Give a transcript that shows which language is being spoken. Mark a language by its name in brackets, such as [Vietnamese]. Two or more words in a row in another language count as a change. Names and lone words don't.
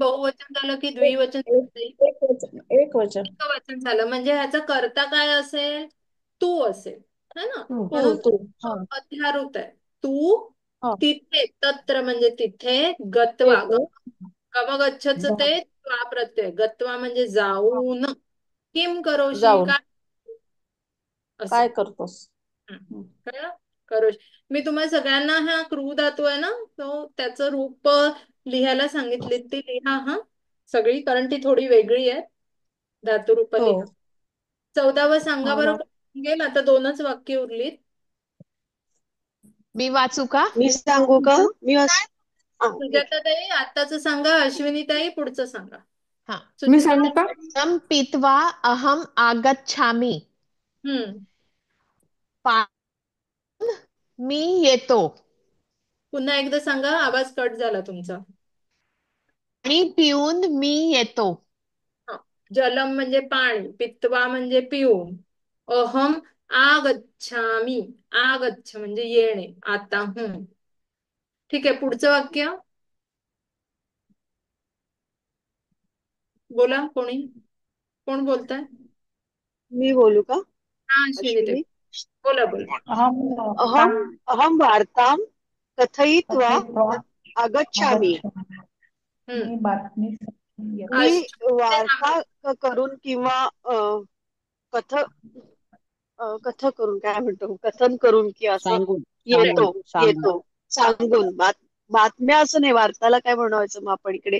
[Marathi] बहुवचन झालं की एक द्विवचन एक झालं? एक वचन. एक वचन. एकवचन झालं म्हणजे ह्याचा कर्ता काय असेल? तू असेल, [Hindi] है ना. [Marathi] तू. तू म्हणून तू तो हा अध्यारूत आहे. तू हा. तिथे, तत्र म्हणजे तिथे, गत्वा तेथे गमगच्छच जा- ते त्वा प्रत्यय. गत्वा म्हणजे जाऊन. [Sanskrit] किम करोशी [Marathi] जाऊन काय असं. काय करतोस. हं. कळलं? करोशी. मी तुम्हाला सगळ्यांना हा क्रू धातू आहे ना, तो त्याचं रूप लिहायला सांगितली, ती लिहा हा सगळी, कारण ती थोडी वेगळी आहे. धातुरूप हो. लिहा. 14वं सांगा हा बरं. ना. कोण गेल? आता 2च वाक्य उरलीत. मी वाचू का? मी सांगू का? ठीक आहे. सुजाताताई आताच सांगा. अश्विनीताई पुढचं सांगा. हा. मी सांगू का? सुजाताताई. [Sanskrit] अन्नं पीत्वा अहम आगच्छामि. हम्म [Marathi] मी येतो. पुन्हा एकदा सांगा, आवाज कट झाला तुमचा. पाणी पिऊन मी येतो. हा. जलम म्हणजे पाणी, पित्वा म्हणजे पिऊन, [Sanskrit] अहम आगच्छामी, [Marathi] आगच्छ म्हणजे येणे, आता हून. ठीक आहे, पुढचं वाक्य बोला. कोण बोलताय? मी बोलू का? हा अश्विनीताई अश्विनी. बोला बोला. [Sanskrit] अहम अहम अहम वार्तां कथयित्वा कथयित्वा आगच्छामि. आगच्छामि. हम्म [Marathi] मी बातमी मी अश्विनी वार्ता करून किंवा कथ कथ करून काय म्हणतो, कथन करून की असं सांगून सांगून येतो सांगून. येतो सांगून. बातम्या असं नाही, वार्ताला काय म्हणायचं मग आपण इकडे?